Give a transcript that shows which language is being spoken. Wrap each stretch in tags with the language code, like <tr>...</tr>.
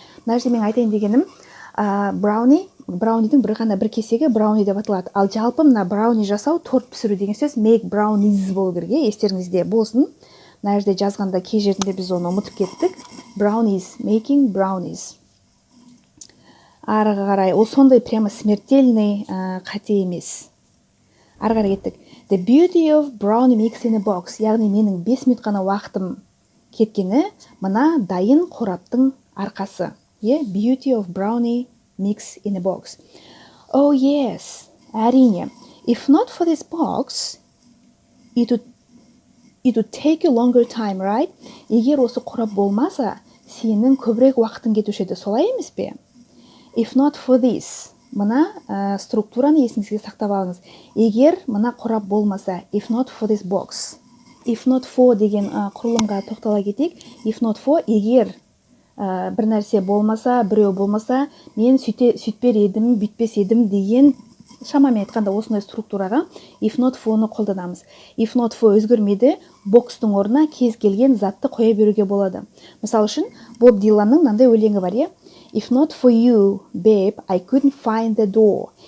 <kk>Мына жерде мен айтайын дегенім, браунидің бір кесегі брауни деп аталады. Ал жалпы мына брауни жасау, торт пісіру деген сөз</kk> <en>make brownies</en> <kk>болу керек, естеріңізде болсын. Мына жерде жазғанда кей жерінде біз оны ұмытып кеттік.</kk> <en>Brownies, making brownies.</en> <kk>Арғы қарай, ол сондай</kk> <ru>прямо смертельный</ru> <kk>қате емес. Арғар кеттік.</kk> <en>The beauty of brownie mix in a box.</en> <kk>Яғни менің 5 минут қана уақытым кеткені мына дайын қораптың арқасы.</kk> <en>Beauty of brownie mix in a box. Oh yes, әрине. If not for this box, it would take you longer time, right?</en> <kk>Егер осы қорап болмаса, сенің көбірек уақытың кетуші еді, солай емес пе?</kk> <en>If not for this.</en> <kk>Мына структураны есіңізге сақтап алыңыз. Егер мына қорап болмаса,</kk> <en>if not for this box.</en> <kk>If not for деген құрылымға тоқтала кетейік. If not for, егер бір нәрсе болмаса, біреу болмаса, мен сөйтпер едім, бүйтпес едім деген шамамен айтқанда осындай структураға if not for-ны қолданамыз. If not for өзгермейді, бокстың орнына кез келген затты қоя беруге болады. Мысал үшін, Боб Диланның мынандай өлеңі бар,</kk> <en>If not for you, babe, I couldn't find the door.</en>